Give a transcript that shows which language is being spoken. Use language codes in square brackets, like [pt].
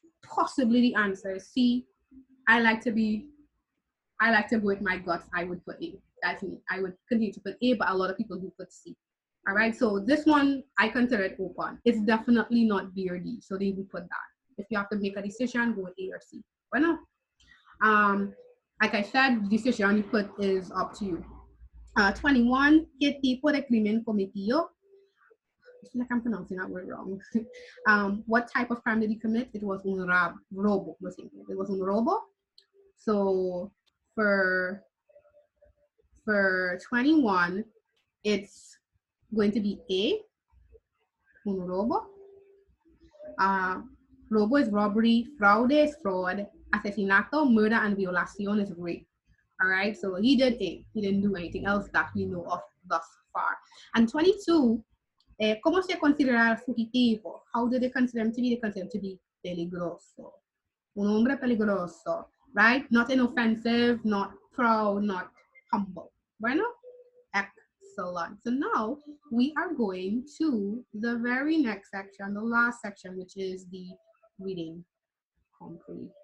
[en] Possibly the answer is C. I like to go with my guts. I would put A. That's me. I would continue to put A, but a lot of people do put C. All right, so this one, I consider it open. It's definitely not B or D, so they would put that. If you have to make a decision, go with A or C. Bueno, like I said, the decision you put is up to you. [es] 21, ¿qué tipo de crimen cometió? [en] I feel like I'm pronouncing that word wrong. What type of crime did he commit? It was un robo. It was un robo. So for 21, it's going to be A, un robo. Robo is robbery, fraude is fraud, asesinato, murder, and violación is rape. All right, so he did A. He didn't do anything else that we know of thus far. And 22, [es] ¿cómo se considera fugitivo? [en] How do they consider him to be? They consider him to be peligroso. [es] Un hombre peligroso, [en] right? Not inoffensive, not proud, not humble. Bueno, excellent. So now we are going to the very next section, the last section, which is the reading comprehension.